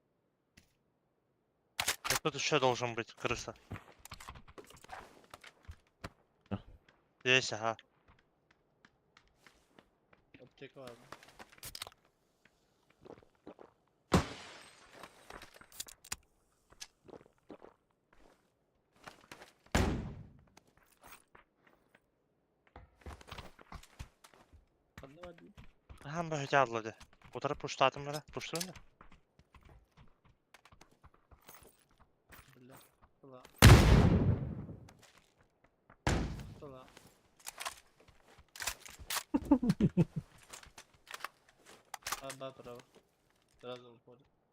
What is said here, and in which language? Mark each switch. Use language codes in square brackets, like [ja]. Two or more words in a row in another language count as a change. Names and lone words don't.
[ru] Тут еще должен быть крыса. Есть, ага. [tr] Аптека var mı? Anlamadım. Hem böyle atladı. O taraf puşladım böyle. Puşladın da. [ru] Бля. Ла. Ла. Да, право. Сразу уходит.